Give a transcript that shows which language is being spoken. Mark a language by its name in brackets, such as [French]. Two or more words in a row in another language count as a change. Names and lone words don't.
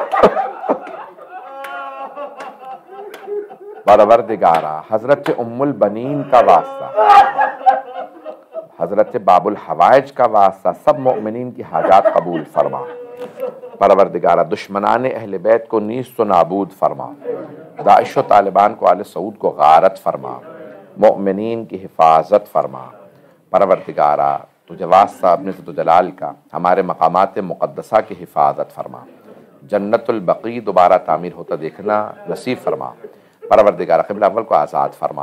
[Urdu] پروردگارا حضرت ام البنین کا واسطہ، حضرت باب الحوائج کا واسطہ، سب مؤمنین کی حاجات قبول فرما. پروردگارہ دشمنان اہل بیت کو نیست و نابود فرما. داعش و طالبان کو آل سعود کو غارت فرما. مؤمنین کی حفاظت فرما. پروردگارہ تجھے واسطہ اپنے عزت و جلال کا ہمارے مقامات مقدسہ کی حفاظت فرما. جنت البقیع دوبارہ تعمیر ہوتا دیکھنا نصیب فرما. پروردگارہ قبلہ اول کو آزاد فرما.